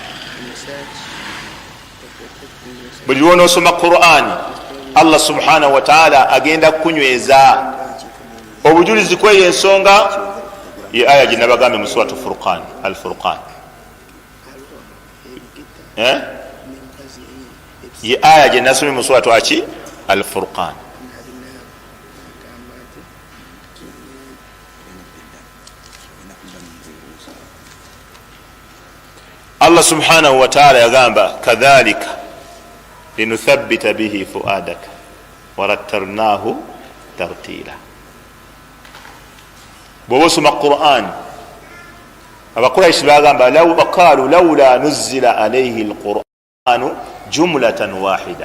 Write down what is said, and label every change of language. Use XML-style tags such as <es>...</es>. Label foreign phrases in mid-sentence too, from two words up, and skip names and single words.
<lg>Buli lw'onoosoma Qur'an, Allah</lg> <ar>سبحانه وتعالى</ar> <lg>agenda kunyweza. Obujulizi kweyo ensonga ye aya gye nabagambe mu suratu Furqan, al-Furqan. Ye aya gye nasomye mu suratu aki al-Furqan.</lg> <ar>الله سبحانه وتعالى yagamba كذلك لنثبت به فؤادك ورتلناه ترتيلا.</ar> <lg>Bw'oba osoma Qur'an, abakuraishi bagamba</lg> <ar>وقالوا لولا نزل عليه القرآن جملة واحدة.</ar>